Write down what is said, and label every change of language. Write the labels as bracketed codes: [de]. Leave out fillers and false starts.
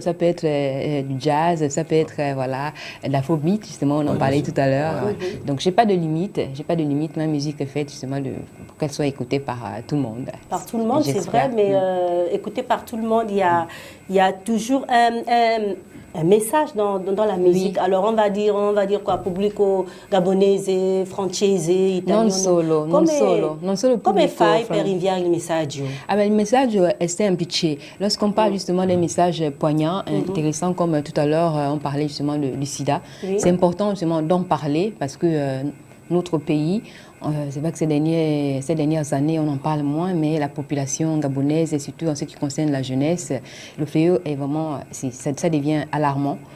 [fr] Ça peut être du jazz, ça peut être voilà, de l'afrobeat, justement, on en parlait tout à l'heure. Donc j'ai pas de limite, ma musique est faite justement pour qu'elle soit écoutée par tout le monde. Par tout le monde, c'est vrai, mais écoutée par tout le monde, il y a toujours un message dans la musique. Alors on va dire quoi, [it] pubblico gabonese, francese, italiano. Non solo. Come fai per inviare il messaggio? Ah ben, il messaggio è semplice. [fr] Lorsqu'on parle justement des messages poignants, intéressants, comme tout à l'heure on parlait justement du sida, c'est important justement d'en parler parce que notre pays, c'est vrai que ces dernières années, on en parle moins, mais la population gabonaise, et surtout en ce qui concerne la jeunesse, le fléau est vraiment, ça devient alarmant.